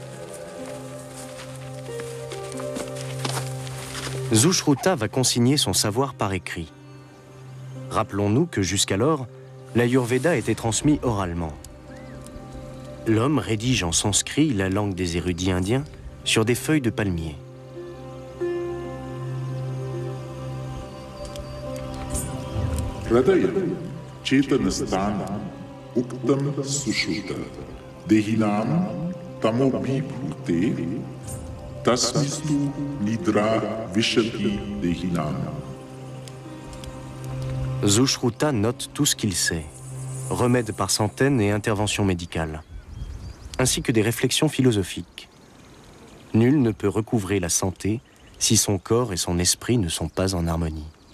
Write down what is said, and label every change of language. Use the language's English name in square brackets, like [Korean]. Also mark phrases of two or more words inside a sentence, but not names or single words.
[French] Sushruta va consigner son savoir par écrit. Rappelons-nous que jusqu'alors, l'Ayurveda était transmis oralement. L'homme rédige en sanskrit, la langue des érudits indiens, sur des feuilles de palmier. [Sanskrit] हृदयं, चेतनास्थानम्, उक्तं सुश्रुत, देहिनाम्, तमोऽभिभूते, तस्मिंस्तु निद्रा विशति देहिनाम्. [French] Sushruta note tout ce qu'il sait, remèdes par centaines et interventions médicales, ainsi que des réflexions philosophiques. Nul ne peut recouvrer la santé si son corps et son esprit ne sont pas en harmonie.